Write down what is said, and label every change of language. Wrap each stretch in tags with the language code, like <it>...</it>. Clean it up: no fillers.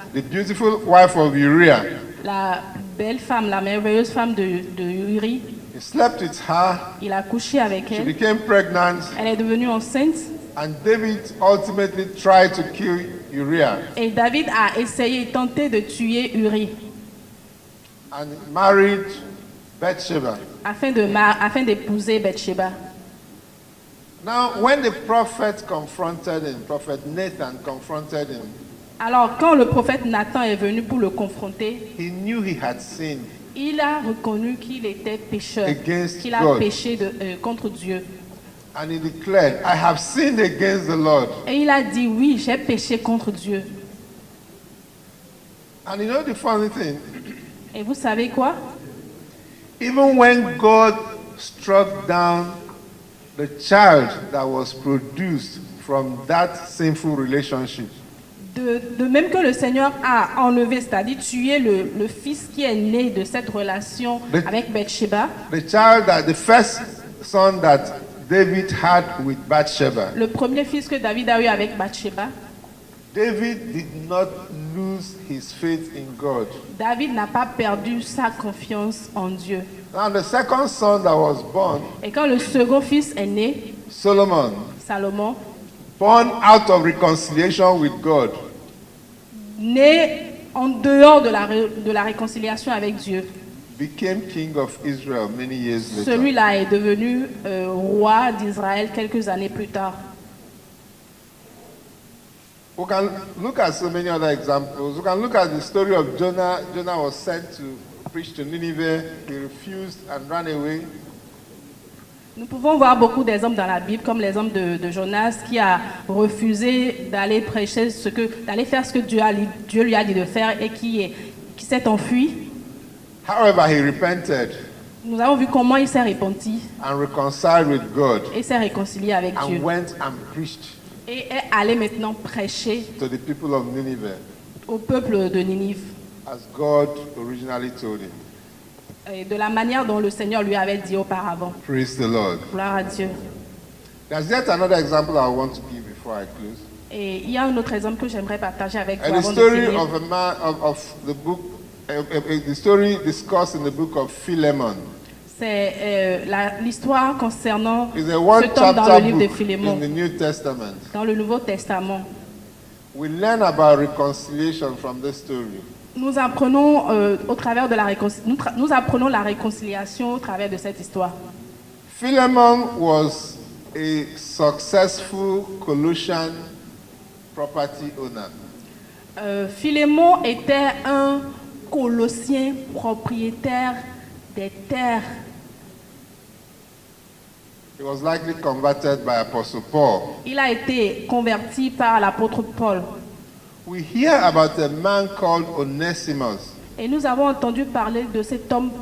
<en>The beautiful wife of Uriah.</en> <fr>la belle femme, la merveilleuse femme de Uri.</fr> <en>He slept with her.</en> <fr>Il a couché avec</fr> <en>She</en> <fr>elle.</fr> <en>became pregnant.</en> <fr>Elle est devenue enceinte.</fr> <en>And David ultimately tried to kill Uriah</en> <fr>Et David a essayé, tenté de tuer Uri</fr> <en>and married Bathsheba.</en> <fr>afin d'épouser Bathsheba.</fr> <en>Now, when the prophet confronted him, Prophet Nathan confronted him,</en> <fr>Alors, quand le prophète Nathan est venu pour le confronter,</fr> <en>he knew he had sinned.</en> <fr>il a reconnu qu'il était pécheur,</fr> <en>Against</en> <fr>qu'il a</fr> <en>God.</en> <fr>péché contre Dieu.</fr> <en>And he declared, I have sinned against the Lord.</en> <fr>Et il a dit, oui, j'ai péché contre Dieu.</fr> <en>And you know the funny thing?</en> <fr>Et vous savez quoi?</fr> <en>Even when God struck down the child that was produced from that sinful relationship.</en> <fr>De même que le Seigneur a enlevé, c'est-à-dire tué le fils qui est né de cette relation avec Bathsheba,</fr> <en>The first son that David had with Bathsheba,</en> <fr>le premier fils que David a eu avec Bathsheba,</fr> <en>David did not lose his faith in God.</en> <fr>David n'a pas perdu sa confiance en Dieu.</fr> <en>Now the second son that was born,</en> <fr>Et quand le second fils est né,</fr> <en>Solomon,</en> <fr>Salomon,</fr> <en>born out of reconciliation with God,</en> <fr>né en dehors de la réconciliation avec Dieu,</fr> <en>became king of Israel many years later.</en> <fr>celui-là est devenu roi d'Israël quelques années plus tard.</fr> <en>We can look at so many other examples. We can look at the story of Jonah. Jonah was sent to preach to Nineveh. He refused and ran away.</en> <fr>Nous pouvons voir beaucoup d'exemples dans la Bible, comme l'exemple de Jonas qui a refusé d'aller prêcher d'aller faire ce que Dieu lui a dit de faire et qui s'est enfui.</fr> <en>However, he repented</en> <fr>Nous avons vu comment il s'est repenti</fr> <en>and reconciled with God</en> <fr>et s'est réconcilié avec Dieu.</fr> <en>and went and preached</en> <fr>Et est allé maintenant prêcher</fr> <en>to the people of Nineveh</en> <fr>au peuple de Ninive.</fr> <en>as God originally told him.</en> <fr>Et de la manière dont le Seigneur lui avait dit auparavant.</fr> <en>Praise the Lord.</en> <fr>Gloire à Dieu.</fr> <en>There's yet another example I want to give before I close.</en> <fr>Et il y a un autre exemple que j'aimerais partager avec vous</fr> <en>And the</en> <fr>avant de</fr> <en>story</en> <fr>finir.</fr> <en>of a man of the book, the story discussed in the book of Philemon.</en> <fr>C'est l'histoire concernant</fr> <en>It's a one</en> <fr>ce tome dans</fr> <en>chapter</en> <fr>le livre de</fr> <en>book in</en> <fr>Philémon,</fr> <en>the New Testament.</en> <fr>dans le Nouveau Testament.</fr> <en>We learn about reconciliation from this story.</en> <fr>Nous apprenons au travers de nous apprenons la réconciliation au travers de cette histoire.</fr> <en>Philemon was a successful Colossian property owner.</en> <fr>Philémon était un Colossien propriétaire des terres.</fr> <en>He was likely converted by Apostle Paul.</en> <fr>Il a été converti par l'apôtre Paul.</fr> <en>We hear about a man called Onesimus.</en> <fr>Et nous avons entendu parler de cet homme</fr>